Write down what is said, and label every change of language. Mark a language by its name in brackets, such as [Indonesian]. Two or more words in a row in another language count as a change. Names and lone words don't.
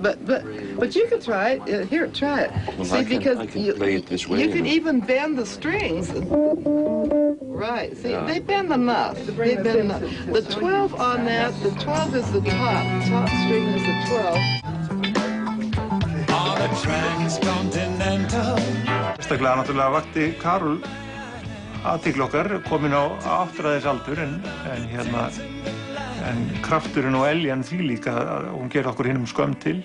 [English] But you could try it. Here, try it. Well, see, because I can play it this way. You can even bend the strings. Right. See, they bend enough. They bend enough. The 12 on that, the 12 is the top. Top string is the 12. transcontinental. [Icelandic] Sérstaklega náttúrulega vakti Carol athygli okkar, komin á áttræðisaldur en krafturinn og eljan því líka að hún gerir okkur hinum skömm til.